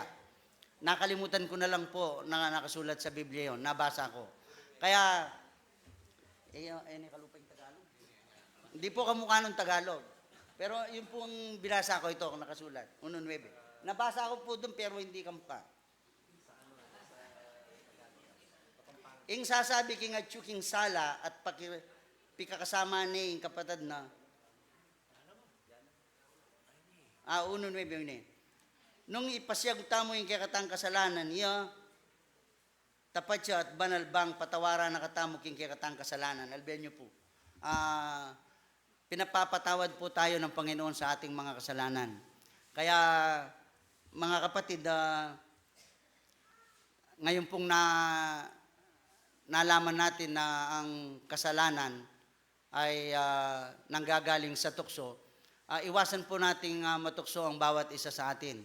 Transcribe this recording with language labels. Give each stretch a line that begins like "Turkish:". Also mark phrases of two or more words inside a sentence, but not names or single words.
Filipino: Nakalimutan ko na lang po na nakasulat sa Biblia yon, nabasa ko. Kaya, kalupang Tagalog. Hindi po kamukha ng Tagalog. Pero yun pong binasa ko ito, nakasulat, 1:9. Nabasa ko po doon pero hindi kamukha.
Pampanga: Ing sasabi king at king sala at pikakasama ni ing kapatid na 1:9 yun. Nung ipasiyag tamo yung kakatang kasalanan niya, tapat siya at banal bang patawaran na katamo king kakatang kasalanan.
Filipino: Albihan niyo po. Pinapapatawad po tayo ng Panginoon sa ating mga kasalanan. Kaya, mga kapatid, ngayon pong nalaman natin na ang kasalanan ay nanggagaling sa tukso, iwasan po nating matukso ang bawat isa sa atin.